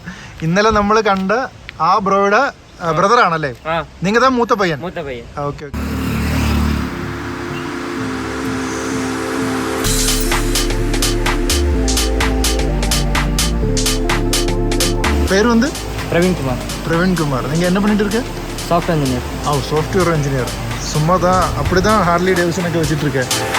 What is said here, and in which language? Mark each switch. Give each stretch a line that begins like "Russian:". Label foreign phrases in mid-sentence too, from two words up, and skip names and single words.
Malayalam: ഇന്നലെ നമ്മൾ കണ്ട ആ ബ്രോയുടെ ബ്രദർ ആണല്ലേ? നിങ്ങളുടെ മൂത്ത പയ്യൻ? മൂത്ത പയ്യൻ. ഓക്കെ ഓക്കെ.
Tamil: பேர் வந்து பிரவீன்குமார். பிரவீன்குமார். நீங்கள் என்ன பண்ணிட்டு இருக்க?
English: software engineer. software engineer.
Tamil: சும்மா தான் அப்படி தான் ஹார்லி டேவிட்சனுக்கு வச்சுட்டு இருக்கேன்.